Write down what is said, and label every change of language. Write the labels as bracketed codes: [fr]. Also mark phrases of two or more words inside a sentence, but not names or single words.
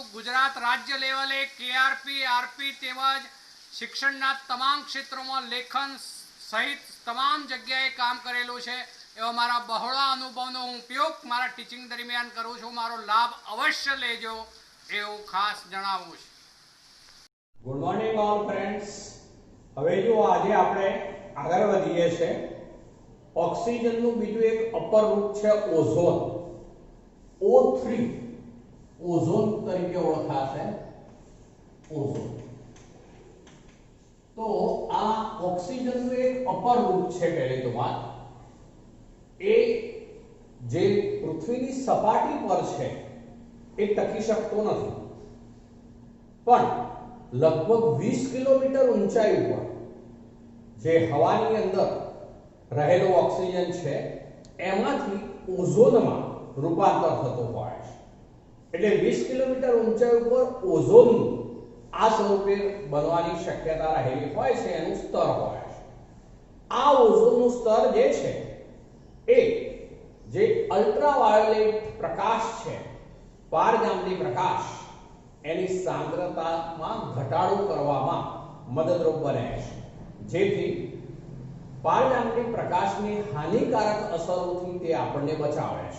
[gu] ગુજરાત રાજ્ય લેવલે કેઆરપી આરપી તેમજ શિક્ષણના તમામ ક્ષેત્રોમાં લેખન સહિત તમામ જગ્યાએ કામ કરેલું છે। એવા મારા બહોળા અનુભવનો હું ઉપયોગ મારા ટીચિંગ દરમિયાન કરું છું। મારો લાભ અવશ્ય લેજો એવું ખાસ જણાવું છું। [en] Good morning all friends. [gu] હવે જો આજે આપણે આગળ વધીએ છે। ઓક્સિજનનું બીજું એક અપર રૂપ છે ઓઝોન, O3 ઓઝોન તરીકે ઓળખાશે। ઓઝોન તો આ ઓક્સિજનનું એક અપર રૂપ છે। પહેલી તો વાત એ જે પૃથ્વીની સપાટી પર છે એ ટકી શકતો નથી, પણ લગભગ 20 કિલોમીટર ઊંચાઈ પર જે હવાની અંદર રહેલો ઑક્સિજન છે એમાંથી ઓઝોન માં રૂપાંતર થતો હોય છે। એટલે 20 કિલોમીટર ઊંચાઈ ઉપર ઓઝોન આ સ્વરૂપે બનવાની શક્યતા રહેલી હોય છે, એનું સ્તર હોય છે। આ ઓઝોનનું સ્તર જે છે એ જે અલ્ટ્રાવાયોલેટ પ્રકાશ છે, પારજાંબલી પ્રકાશ, એની સાંદ્રતામાં ઘટાડો કરવામાં મદદરૂપ બને છે, જેથી પારજાંબલી પ્રકાશની હાનિકારક અસરોથી તે આપણને બચાવે છે।